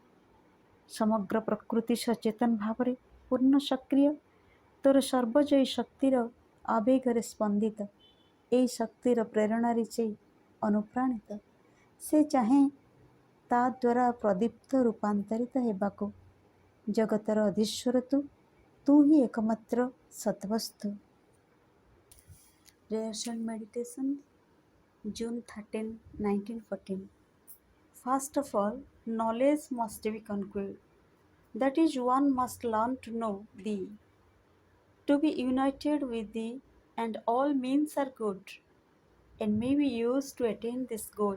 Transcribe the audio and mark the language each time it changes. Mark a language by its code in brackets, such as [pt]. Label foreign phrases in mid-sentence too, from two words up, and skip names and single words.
[or] ସମଗ୍ର ପ୍ରକୃତି ସଚେତନ ଭାବରେ ପୂର୍ଣ୍ଣ ସକ୍ରିୟ, ତୋର ସର୍ବଜୟୀ ଶକ୍ତିର ଆବେଗରେ ସ୍ପନ୍ଦିତ। ଏହି ଶକ୍ତିର ପ୍ରେରଣାରେ ସେ ଅନୁପ୍ରାଣିତ। ସେ ଚାହେଁ ତା ଦ୍ୱାରା ପ୍ରଦୀପ୍ତ ରୂପାନ୍ତରିତ ହେବାକୁ। ଜଗତର ଅଧୀଶ୍ୱର ତୁ ହିଁ ଏକମାତ୍ର ସତ୍ବସ୍ତୁ। [en] Prayers and Meditation, June 13, 1914. First of all, knowledge must be conquered. That is, one must learn to know thee, to be united with thee, and all means are good and may be used to attain this goal.